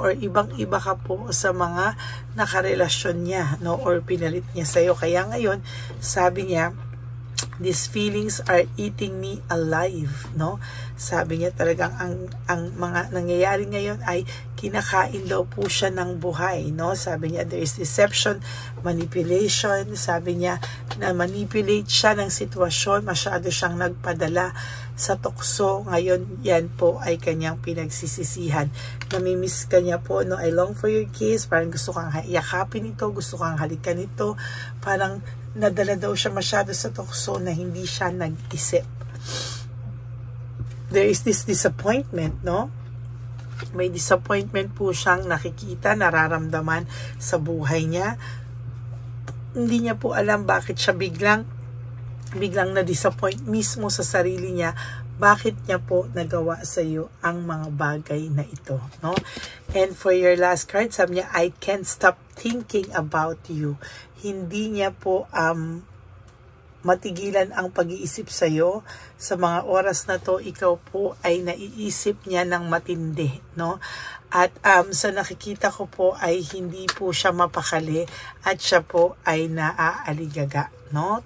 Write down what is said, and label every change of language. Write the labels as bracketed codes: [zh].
[tl] Or ibang-iba ka po sa mga nakarelasyon niya, no? Or pinalit niya sa'yo. Kaya ngayon, sabi niya, [en] these feelings are eating me alive, [tl] no? Sabi niya talagang ang mga nangyayari ngayon ay kinakain daw po siya ng buhay, no? Sabi niya [en] there is deception, manipulation. [tl] Sabi niya na manipulate siya ng sitwasyon, masyado siyang nagpadala sa tukso. Ngayon yan po ay kanyang pinagsisisihan. Namimiss kanya po, no? [en] I long for your kiss. [tl] Parang gusto kang yakapin ito, gusto kang halikan ito. Parang nadala daw siya masyado sa tukso na hindi siya nag-isip. [en] There is this disappointment, no? [tl] May disappointment po siyang nakikita, nararamdaman sa buhay niya. Hindi niya po alam bakit siya biglang na-disappoint mismo sa sarili niya. Bakit niya po nagawa sa iyo ang mga bagay na ito, no? [en] And for your last card, [tl] sabi niya, [en] I can't stop thinking about you. [tl] Hindi niya po matigilan ang pag-iisip sa iyo. Sa mga oras na to, ikaw po ay naiisip niya ng matindi, no? At sa nakikita ko po ay hindi po siya mapakali at siya po ay naaaligaga, no?